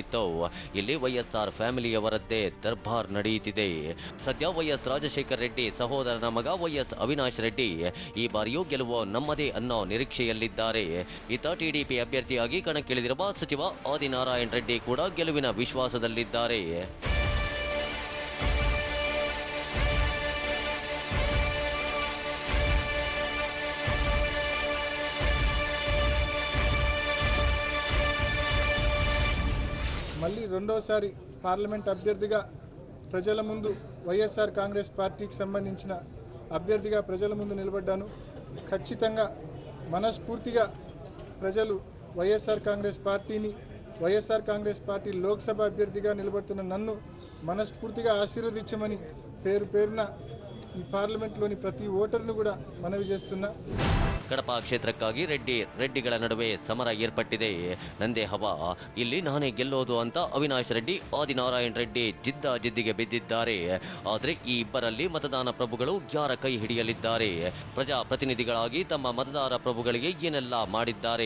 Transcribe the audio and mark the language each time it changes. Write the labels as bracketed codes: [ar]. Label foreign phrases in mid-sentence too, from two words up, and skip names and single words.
[kn] ಇಲ್ಲಿ ವೈಎಸ್ಆರ್ ಫ್ಯಾಮಿಲಿಯವರದ್ದೇ ದರ್ಬಾರ್ ನಡೆಯುತ್ತಿದೆ. ಸದ್ಯ ವೈಎಸ್ ರಾಜಶೇಖರ ರೆಡ್ಡಿ ಸಹೋದರನ ಮಗ ವೈಎಸ್ ಅವಿನಾಶ್ ರೆಡ್ಡಿ ಈ ಬಾರಿಯೂ ಗೆಲುವು ನಮ್ಮದೇ ಅನ್ನೋ ನಿರೀಕ್ಷೆಯಲ್ಲಿದ್ದಾರೆ. ಇತ್ತ ಟಿಡಿಪಿ ಅಭ್ಯರ್ಥಿಯಾಗಿ ಕಣಕ್ಕಿಳಿದಿರುವ ಸಚಿವ ಆದಿನಾರಾಯಣ ರೆಡ್ಡಿ ಕೂಡ ಗೆಲುವಿನ ವಿಶ್ವಾಸದಲ್ಲಿದ್ದಾರೆ. [te] మళ్ళీ రెండోసారి పార్లమెంట్ అభ్యర్థిగా ప్రజల ముందు వైఎస్ఆర్ కాంగ్రెస్ పార్టీకి సంబంధించిన అభ్యర్థిగా ప్రజల ముందు నిలబడ్డాను. ఖచ్చితంగా మనస్ఫూర్తిగా ప్రజలు వైఎస్ఆర్ కాంగ్రెస్ పార్టీని, వైఎస్ఆర్ కాంగ్రెస్ పార్టీ లోక్సభ అభ్యర్థిగా నిలబడుతున్న నన్ను మనస్ఫూర్తిగా ఆశీర్వదించమని పేరు పేరున ఈ పార్లమెంట్లోని ప్రతి ఓటర్ను కూడా మనవి చేస్తున్నా. [kn] ಕಡಪ ಕ್ಷೇತ್ರಕ್ಕಾಗಿ ರೆಡ್ಡಿಗಳ ನಡುವೆ ಸಮರ ಏರ್ಪಟ್ಟಿದೆ. ನಂದೇ ಹವಾ, ಇಲ್ಲಿ ನಾನೇ ಗೆಲ್ಲೋದು ಅಂತ ಅವಿನಾಶ್ ರೆಡ್ಡಿ ಆದಿನಾರಾಯಣ ರೆಡ್ಡಿ ಜಿದ್ದಿಗೆ ಬಿದ್ದಿದ್ದಾರೆ. ಆದರೆ ಈ ಇಬ್ಬರಲ್ಲಿ ಮತದಾನ ಪ್ರಭುಗಳು ಯಾರ ಕೈ ಹಿಡಿಯಲಿದ್ದಾರೆ? ಪ್ರಜಾಪ್ರತಿನಿಧಿಗಳಾಗಿ ತಮ್ಮ ಮತದಾರ ಪ್ರಭುಗಳಿಗೆ ಏನೆಲ್ಲ ಮಾಡಿದ್ದಾರೆ?